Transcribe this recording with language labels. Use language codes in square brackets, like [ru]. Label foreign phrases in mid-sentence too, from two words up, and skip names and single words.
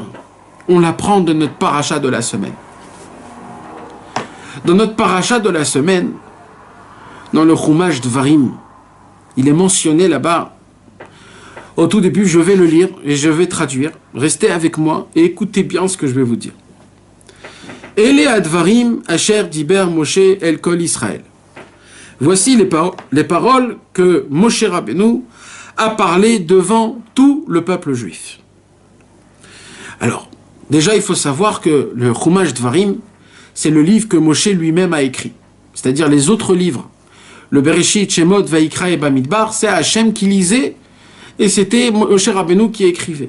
[fr] On l'apprend de notre paracha de la semaine. Dans notre paracha de la semaine, dans le Chumash Dvarim, il est mentionné là-bas, au tout début, je vais le lire et je vais traduire. Restez avec moi et écoutez bien ce que je vais vous dire. [he] אלה הדברים אשר דבר משה אל כל ישראל. [fr] Voici les paroles que Moshe Rabbeinu a parlé devant tout le peuple juif. Alors, déjà, il faut savoir que le Chumash Dvarim, c'est le livre que Moshe lui-même a écrit. C'est-à-dire les autres livres. Le Bereshit, Shemot, Vaikra et Bamidbar, c'est Hachem qui lisait et c'était Moshe Rabbeinu qui écrivait.